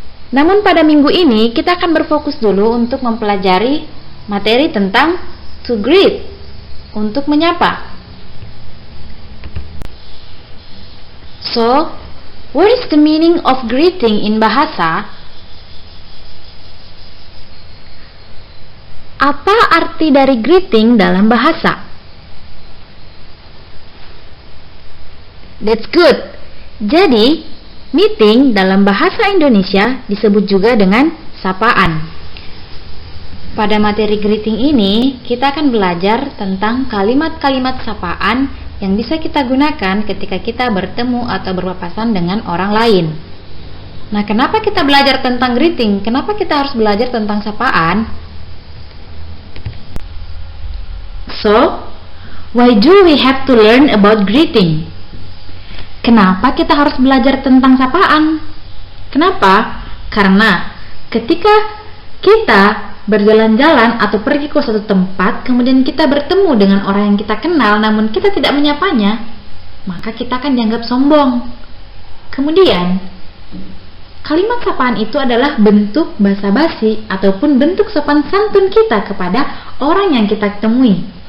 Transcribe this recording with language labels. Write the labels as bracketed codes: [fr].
[id] Namun pada minggu ini kita akan berfokus dulu untuk mempelajari materi tentang to greet, untuk menyapa. [en] So, what is the meaning of greeting in bahasa? [id] Apa arti dari greeting dalam bahasa? [en] That's good. [id] Jadi, meeting dalam bahasa Indonesia disebut juga dengan sapaan. Pada materi greeting ini, kita akan belajar tentang kalimat-kalimat sapaan yang bisa kita gunakan ketika kita bertemu atau berpapasan dengan orang lain. Nah, kenapa kita belajar tentang greeting? Kenapa kita harus belajar tentang sapaan? [en] So, why do we have to learn about greeting? [id] Kenapa kita harus belajar tentang sapaan? Kenapa? Karena ketika kita berjalan-jalan atau pergi ke suatu tempat, kemudian kita bertemu dengan orang yang kita kenal, namun kita tidak menyapanya, maka kita akan dianggap sombong. Kemudian, kalimat sapaan itu adalah bentuk basa-basi ataupun bentuk sopan santun kita kepada orang yang kita temui.